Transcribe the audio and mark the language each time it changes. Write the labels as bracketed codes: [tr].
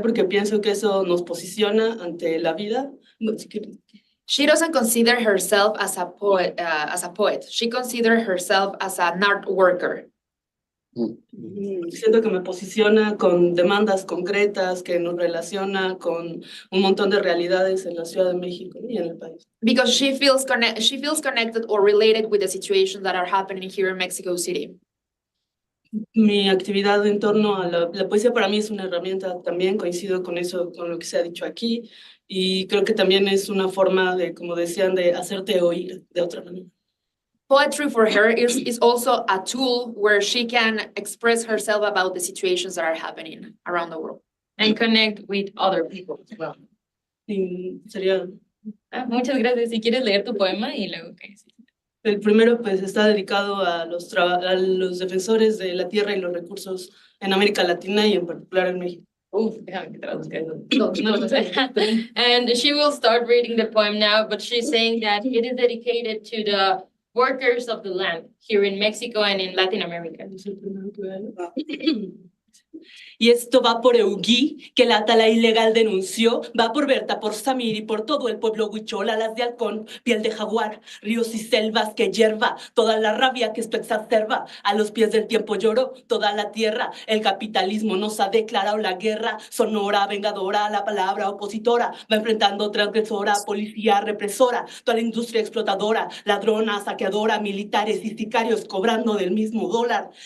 [es] Porque pienso que eso nos posiciona ante la vida. No, si quieres. [en] She doesn't consider herself as a poet. She considers herself as an art worker. [es] Siento que me posiciona con demandas concretas, que nos relaciona con un montón de realidades en la Ciudad de México y en el país. [en] Because she feels connected or related with the situations that are happening here in Mexico City. [es] Mi actividad en torno a la poesía para mí es una herramienta también, coincido con eso, con lo que se ha dicho aquí, y creo que también es una forma de, como decían, de hacerte oír de otra manera. [en] Poetry for her is also a tool where she can express herself about the situations that are happening around the world. And connect with other people as well. [es] Y sería... Muchas gracias. Si quieres leer tu poema y luego ¿qué? El primero pues está dedicado a los defensores de la tierra y los recursos en América Latina y en particular en México. Déjame que traduzca eso. No lo sé. [en] And she will start reading the poem now, but she's saying that it is dedicated to the workers of the land here in Mexico and in Latin America. [es] Es el primero que veo. Y esto va por Eugui, que la tala ilegal denunció, va por Berta, por Samir y por todo el pueblo huichol, alas de halcón, piel de jaguar, ríos y selvas que hierva, toda la rabia que esto exacerba, a los pies del tiempo lloró toda la tierra, el capitalismo nos ha declarado la guerra, sonora, vengadora, la palabra opositora, va enfrentando transgresora, policía represora, toda la industria explotadora, ladrona, saqueadora, militares y sicarios cobrando del mismo dólar,